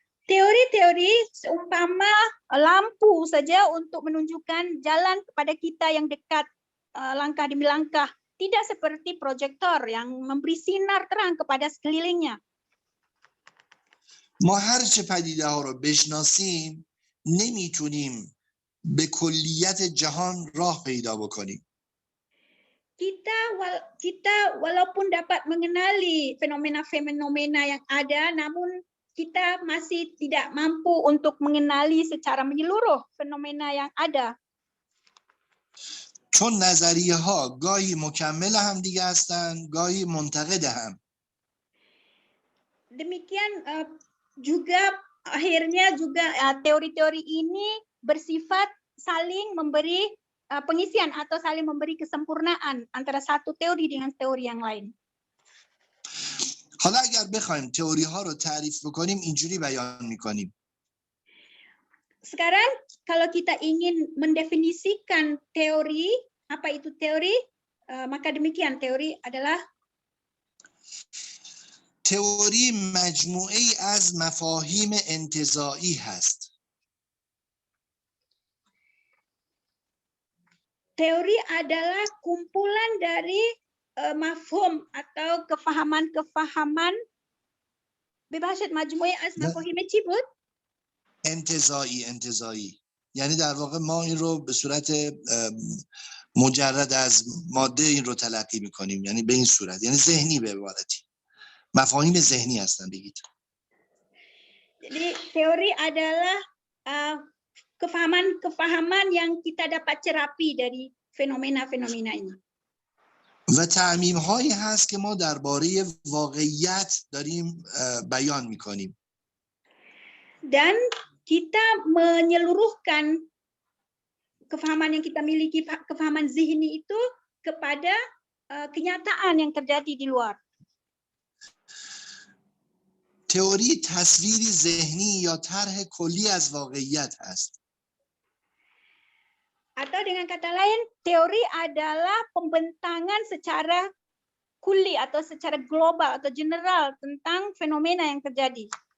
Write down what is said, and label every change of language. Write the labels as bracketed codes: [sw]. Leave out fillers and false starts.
[ms] Teori-teori seumpama lampu saja untuk menunjukkan jalan kepada kita yang dekat langkah demi langkah, tidak seperti proyektor yang memberi sinar terang kepada sekelilingnya. [fa] ما هر چه پدیده ها رو بشناسیم نمیتونیم به کلیت جهان راه پیدا بکنیم. [ms] Kita walaupun dapat mengenali fenomena-fenomena yang ada, namun kita masih tidak mampu untuk mengenali secara menyeluruh fenomena yang ada. [fa] چون نظریه ها گاهی مکمل هم دیگه هستن، گاهی منتقد هم. [ms] Demikian juga akhirnya juga teori-teori ini bersifat saling memberi pengisian atau saling memberi kesempurnaan antara satu teori dengan teori yang lain. [fa] حالا اگر بخوایم تئوری ها رو تعریف بکنیم اینجوری بیان میکنیم. [ms] Sekarang kalau kita ingin mendefinisikan teori, apa itu teori? Maka demikian teori adalah [fa] تئوری مجموعه‌ای از مفاهیم انتزاعی هست. [ms] Teori adalah kumpulan dari mafhum atau kefahaman-kefahaman [fa] ببخشید مجموعه از مفاهیم چی بود؟ انتزاعی یعنی در واقع ما این رو به صورت مجرد از ماده این رو تلقی میکنیم، یعنی به این صورت، یعنی ذهنی به عبارتی مفاهیم ذهنی هستن بگید. [ms] Jadi teori adalah kefahaman yang kita dapat cerapi dari fenomena-fenomena ini. [fa] و تعمیم هایی هست که ما درباره واقعیت داریم بیان میکنیم. [ms] Dan kita menyeluruhkan kefahaman yang kita miliki, kefahaman zihni itu kepada kenyataan yang terjadi di luar. [fa] تئوری تصویری ذهنی یا طرح کلی از واقعیت است. [ms] Atau dengan kata lain, teori adalah pembentangan secara kuli atau secara global atau general tentang fenomena yang terjadi.